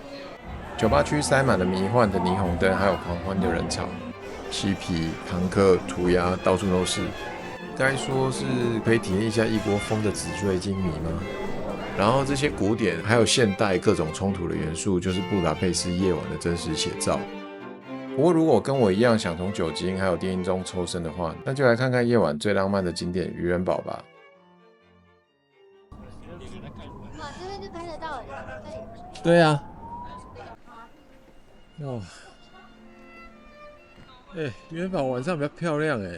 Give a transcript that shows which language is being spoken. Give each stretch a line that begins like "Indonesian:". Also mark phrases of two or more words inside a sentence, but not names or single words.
Chinese: 酒吧區塞滿了迷幻的霓虹燈，還有狂歡的人潮，嬉皮、龐克、塗鴉到處都是。該說是可以體驗一下異國風的紙醉金迷嗎？然後這些古典還有現代各種衝突的元素，就是布達佩斯夜晚的真實寫照。不過，如果跟我一樣想從酒精還有電音中抽身的話，那就來看看夜晚最浪漫的景點漁人堡吧。哇，這邊就拍得到了。對啊。哦， 哎，圓堡晚上比較漂亮哎。